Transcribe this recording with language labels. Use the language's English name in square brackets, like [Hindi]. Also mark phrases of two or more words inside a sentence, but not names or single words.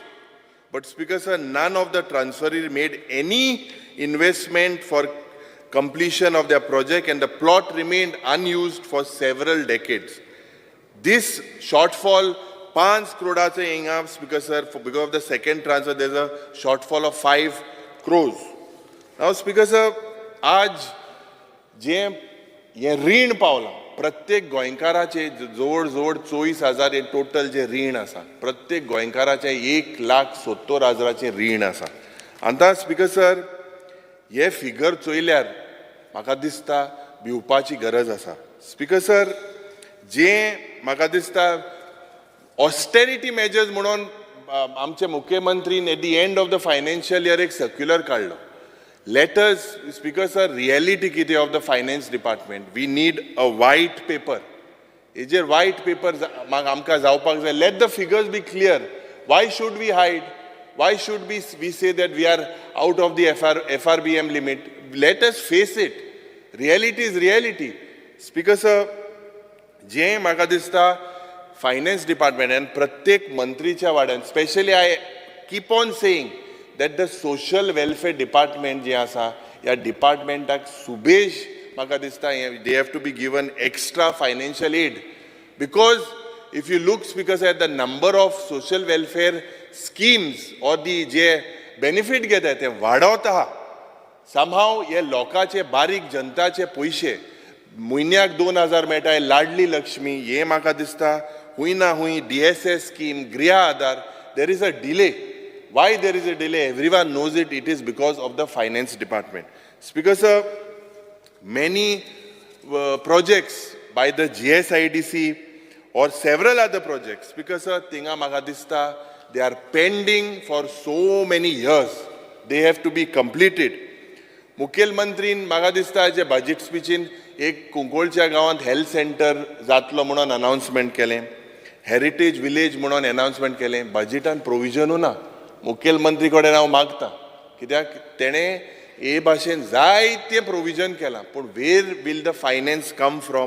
[English] But Speaker sir, none of the transferee made any investment for completion of their project, and the plot remained unused for several decades. This shortfall, 5 crores inga, Speaker sir, because of the second transfer, there's a shortfall of 5 crores. Now, Speaker sir, [Konkani] आज जे ये ऋण पावला प्रत्येक गोंयकाराचे जोड 24,000 हे टोटल जे ऋण आसा, प्रत्येक गोंयकाराचे 1,70,000 ऋण आसा. आता [English] Speaker sir, [Konkani] हे फिगर चोयल्यार म्हाका दिसता भिवपाची गरज आसा. [English] Speaker sir, [Konkani] जे म्हाका दिसता [English] austerity measures [Konkani] म्हणून आमचे मुख्यमंत्रीन [English] at the end of the financial year [Konkani] एक सर्क्युलर काडलो. [English] Let us, Speaker sir, reality kiti of the finance department. We need a white paper. Is there white paper? Let the figures be clear. Why should we hide? Why should we say that we are out of the FRBM limit? Let us face it. Reality is reality. Speaker sir, [Konkani] je म्हाका दिसता [English] finance department and [Konkani] pratyek मंत्रीच्या वाड्यान, [English] especially I keep on saying that the social welfare department [Konkani] जे आसा, या departmentak सुबेज म्हाका दिसता [English] they have to be given extra financial aid, because if you look, Speaker sir, at the number of social welfare schemes or the [Konkani] जे benefit घेता ते वाडवता आहा. Somehow हे लोकांचे बारीक जनताचे पयशे म्हयन्याक 2,000 मेळटाय, लाडली लक्ष्मी, हे म्हाका दिसता हुंय ना हुंय DSS scheme, गृह आधार, [English] there is a delay. Why there is a delay? Everyone knows it. It is because of the finance department. Speaker sir, many projects by the GSIDC or several other projects, Speaker sir, [Konkani] tinga म्हाका दिसता [English] they are pending for so many years. They have to be completed. [Konkani] मुखेलमंत्रीन म्हाका दिसता जे [English] budget speechin [Konkani] एक कुंकोळच्या गांवांत [English] health centre [Konkani] जातलो म्हणून अनाउन्समेंट केलें, [English] heritage village [Konkani] म्हणून अनाउन्समेंट केलें, बजेटान प्रोविजनू ना. मुखेलमंत्री कडेन हांव मागता, कित्याक तेणें हे भाशेन जायतें प्रोविजन केलां, पूण [English] where will the finance come from?